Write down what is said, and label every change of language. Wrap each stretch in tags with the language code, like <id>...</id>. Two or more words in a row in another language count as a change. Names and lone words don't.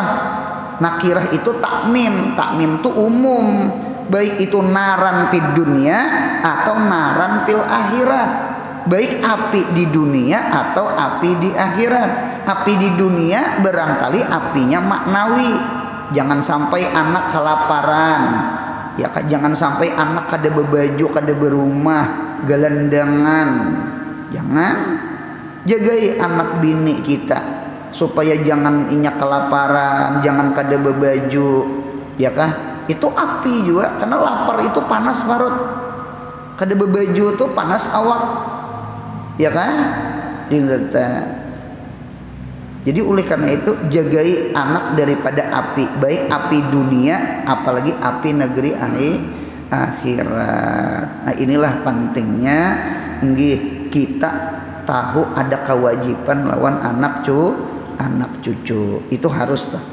<id>Nakirah itu takmim. Takmim itu umum. Baik itu</id> <ar>naran fid dunia</ar> <id>atau</id> <ar>naran fil akhirat.</ar> <id>Baik api di dunia atau api di akhirat. Api di dunia barangkali apinya maknawi. Jangan sampai anak kelaparan. Ya,</id> <bjn>jangan sampai anak kada bebaju, kada berumah, gelandangan.</bjn> <id>Jangan.</id> <bjn>Jagai anak bini kita supaya jangan inya kelaparan, jangan kada bebaju. Ya kah? Itu api juga, karena lapar itu panas parut. Kada bebaju itu panas awak. Ya kah? Jadi oleh karena itu jagai anak daripada api, baik api dunia apalagi api negeri akhirat. Nah, inilah pentingnya kita tahu ada kewajiban lawan anak cucu. Itu harus tuh.</bjn>